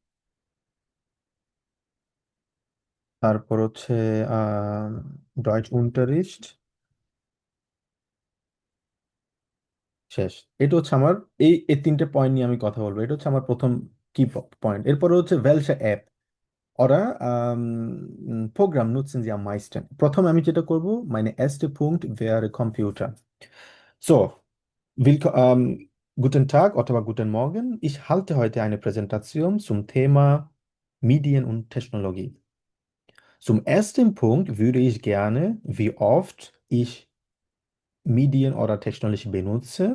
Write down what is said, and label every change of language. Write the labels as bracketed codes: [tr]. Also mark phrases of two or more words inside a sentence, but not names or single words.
[bn] তারপর হচ্ছে [de] Deutsch Unterricht. [bn] শেষ। এটা হচ্ছে আমার এই 3টে পয়েন্ট নিয়ে আমি কথা বলবো, এটা হচ্ছে আমার প্রথম [en] key point. [bn] এরপরে হচ্ছে [de] welche App oder Programm nutzen Sie am meisten। [bn] প্রথমে আমি যেটা করব, [de] meine erste Punkt wäre Computer। So, guten Tag অথবা guten Morgen, ich halte heute eine Präsentation zum Thema Medien und Technologie। Zum ersten Punkt würde ich gerne, wie oft ich Medien oder Technologie benutze.